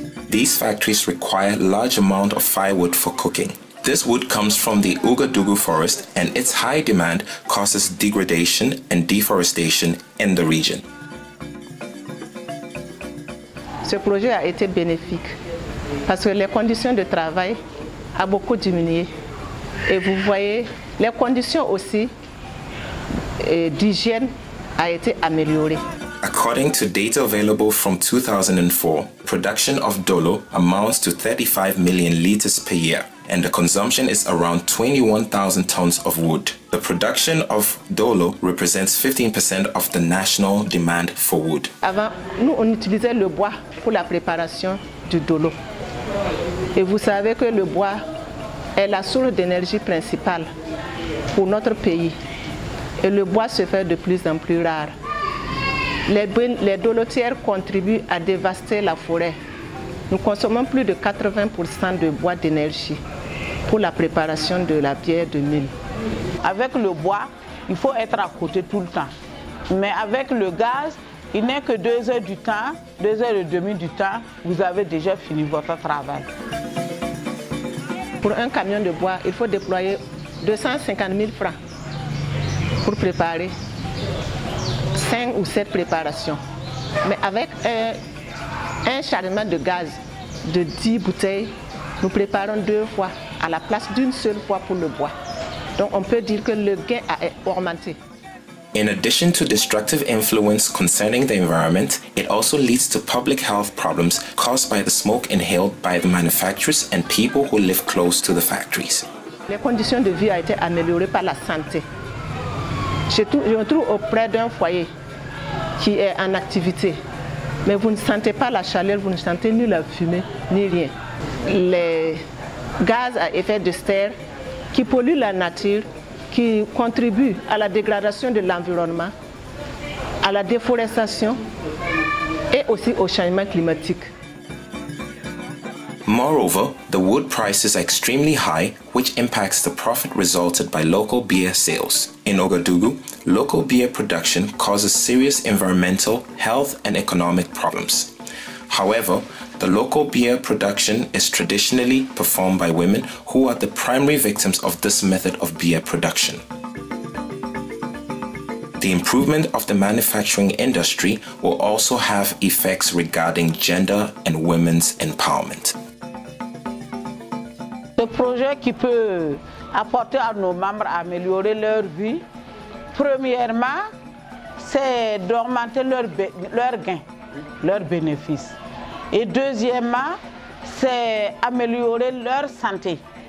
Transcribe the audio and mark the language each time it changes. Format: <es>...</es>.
<en>These factories require large amount of firewood for cooking. This wood comes from the Ouagadougou forest, and its high demand causes degradation and deforestation in the region.</en> <fr>Ce projet a été bénéfique parce que les conditions de travail ont beaucoup diminué. Et vous voyez, les conditions aussi d'hygiène ont été améliorées.</fr> <en>According to data available from 2004, production of dolo amounts to 35 million liters per year, and the consumption is around 21,000 tons of wood. The production of dolo represents 15% of the national demand for wood.</en> <fr>Avant, nous on utilisait le bois pour la préparation du dolo. Et vous savez que le bois est la source d'énergie principale pour notre pays. Et le bois se fait de plus en plus rare. Les dolotières contribuent à dévaster la forêt. Nous consommons plus de 80% de bois d'énergie pour la préparation de la bière de mil. Avec le bois, il faut être à côté tout le temps. Mais avec le gaz, il n'est que 2 heures du temps, 2 heures et demie du temps, vous avez déjà fini votre travail. Pour un camion de bois, il faut déployer 250 000 francs pour préparer 5 ou 7 préparations. Mais avec un chargement de gaz de 10 bouteilles, nous préparons 2 fois à la place d'une seule fois pour le bois. Donc on peut dire que le gain a augmenté.</fr> <en>In addition to destructive influence concerning the environment, it also leads to public health problems caused by the smoke inhaled by the manufacturers and people who live close to the factories.</en> <fr>Les conditions de vie ont été améliorées par la santé. Je me trouve auprès d'un foyer qui est en activité, mais vous ne sentez pas la chaleur, vous ne sentez ni la fumée, ni rien. Les gaz à effet de serre qui polluent la nature, qui contribuent à la dégradation de l'environnement, à la déforestation et aussi au changement climatique.</fr> <en>Moreover, the wood prices are extremely high, which impacts the profit resulted by local beer sales. In Ouagadougou, local beer production causes serious environmental, health, and economic problems. However, the local beer production is traditionally performed by women who are the primary victims of this method of beer production. The improvement of the manufacturing industry will also have effects regarding gender and women's empowerment.</en> <fr>Ce projet qui peut apporter à nos membres à améliorer leur vie, premièrement, c'est d'augmenter leurs gains, leurs bénéfices. Et deuxièmement, c'est améliorer leur santé.</fr>